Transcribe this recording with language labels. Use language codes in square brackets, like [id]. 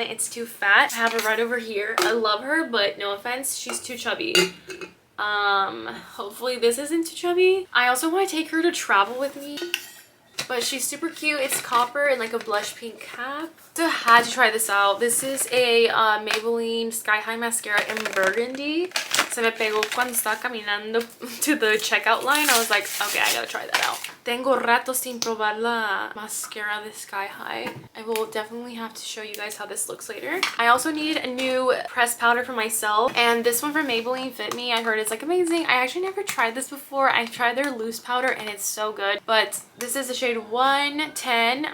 [en] It's too fat. I have her right over here. I love her, but no offense, she's too chubby. Hopefully this isn't too chubby. I also want to take her to travel with me, but she's super cute. It's copper and like a blush pink cap. So I had to try this out. This is a Maybelline Sky High Mascara in burgundy. [es] Se me pegó cuando estaba caminando [en] to the checkout line. I was like, okay, I gotta try that out. [es] Tengo rato sin probar la mascara de Sky High. [en] I will definitely have to show you guys how this looks later. I also need a new pressed powder for myself, and this one from Maybelline fit me. I heard it's like amazing. I actually never tried this before. I tried their loose powder and it's so good, but this is the shade 110.